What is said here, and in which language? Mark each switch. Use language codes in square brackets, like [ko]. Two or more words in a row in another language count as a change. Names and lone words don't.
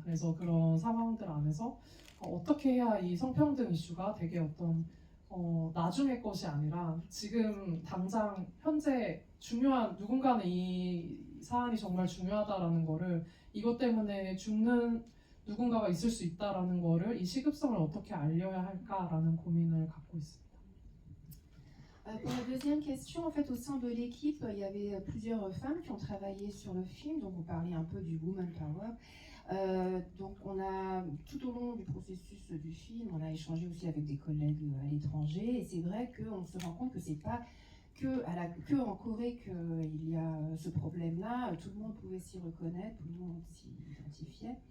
[ko] 그래서 그런 상황들 안에서 어떻게 해야 이 성평등 이슈가 되게 어떤 나중의 것이 아니라 지금 당장 현재 중요한 누군가는 이 사안이 정말 중요하다라는 거를 이것 때문에 죽는 누군가가 있을 수 있다라는 거를 이 시급성을 어떻게 알려야 할까라는 고민을 갖고 있습니다. [fr] Pour la deuxième question, en fait, au sein de l'équipe, il y avait plusieurs femmes qui ont travaillé sur le film, donc vous parlez un peu du [en] Woman Power. [fr] Donc on a, tout au long du processus du film, on a échangé aussi avec des collègues à l'étranger, et c'est vrai qu'on se rend compte que c'est pas que en Corée qu'il y a ce problème-là, tout le monde pouvait s'y reconnaître, tout le monde s'y identifiait.